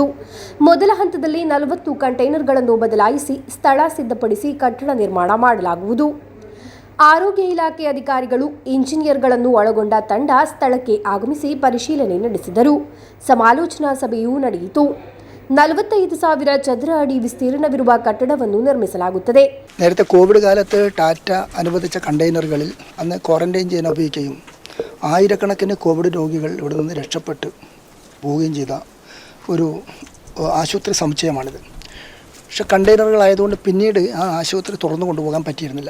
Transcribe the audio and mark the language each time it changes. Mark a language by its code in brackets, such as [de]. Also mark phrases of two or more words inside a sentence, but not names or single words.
[kn] ಮೊದಲ ಹಂತದಲ್ಲಿ 40 ಕಂಟೈನರ್ಗಳನ್ನು ಬದಲಾಯಿಸಿ ಸ್ಥಳ ಸಿದ್ಧಪಡಿಸಿ ಕಟ್ಟಡ ನಿರ್ಮಾಣ ಮಾಡಲಾಗುವುದು. ಆರೋಗ್ಯ ಇಲಾಖೆ ಅಧಿಕಾರಿಗಳು, ಇಂಜಿನಿಯರ್ಗಳನ್ನು ಒಳಗೊಂಡ ತಂಡ ಸ್ಥಳಕ್ಕೆ ಆಗಮಿಸಿ ಪರಿಶೀಲನೆ ನಡೆಸಿದರು. ಸಮಾಲೋಚನಾ ಸಭೆಯೂ ನಡೆಯಿತು. 45,000 ಚದರ ಅಡಿ ವಿಸ್ತೀರ್ಣವಿರುವ ಕಟ್ಟಡವನ್ನು ನಿರ್ಮಿಸಲಾಗುತ್ತದೆ. [ml] നേരത്തെ കോവിഡ് കാലത്ത് ടാറ്റ അനുവദിച്ച കണ്ടെയ്നറുകളിൽ അന്ന് ക്വാറന്റൈൻ ചെയ്യാൻ ഉപയോഗിക്കുകയും ആയിരക്കണക്കിന് കോവിഡ് രോഗികൾ ഇവിടെ നിന്ന് രക്ഷപ്പെട്ട് പോവുകയും ചെയ്ത ഒരു ആശുപത്രി സമുച്ചയമാണിത്. പക്ഷെ കണ്ടെയ്നറുകളായതുകൊണ്ട് പിന്നീട് ആ ആശുപത്രി തുറന്നു കൊണ്ടുപോകാൻ പറ്റിയിരുന്നില്ല.